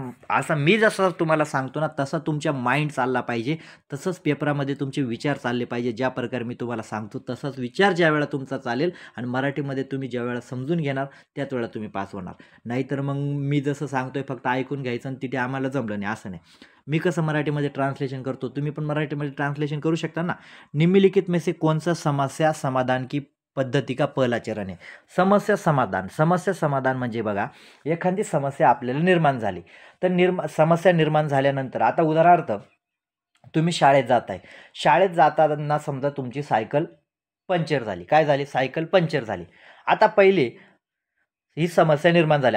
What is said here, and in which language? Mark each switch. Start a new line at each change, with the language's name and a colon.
Marathi: असा मी जसं तुम्हाला सांगतो ना, तसा तुमच्या माइंड चालला पाहिजे, तसंच पेपरामध्ये तुमचे विचार चालले पाहिजे. ज्या प्रकारे मी तुम्हाला सांगतो तसाच विचार ज्या वेळा तुमचा चालेल आणि मराठीमध्ये तुम्ही ज्या वेळा समजून घेणार त्याच वेळा तुम्ही पास होणार. नाहीतर मग मी जसं सांगतोय फक्त ऐकून घ्यायचं आणि तिथे आम्हाला जमलं नाही, असं नाही. मी कसं मराठीमध्ये ट्रान्सलेशन करतो, तुम्ही पण मराठीमध्ये ट्रान्सलेशन करू शकता ना.
Hindi: निम्नलिखित में से कौन सा समस्या समाधान की पद्धती का पहिला चरण आहे.
Marathi: समस्या समाधान म्हणजे बघा, एखादी समस्या आपल्याला निर्माण झाली, तर समस्या निर्माण झाल्यानंतर, आता उदाहरणार्थ तुम्ही शाळेत जाताना समजा तुमची सायकल पंक्चर झाली. काय झाली, सायकल पंक्चर झाली. आता पहिले ही समस्या निर्माण झाली.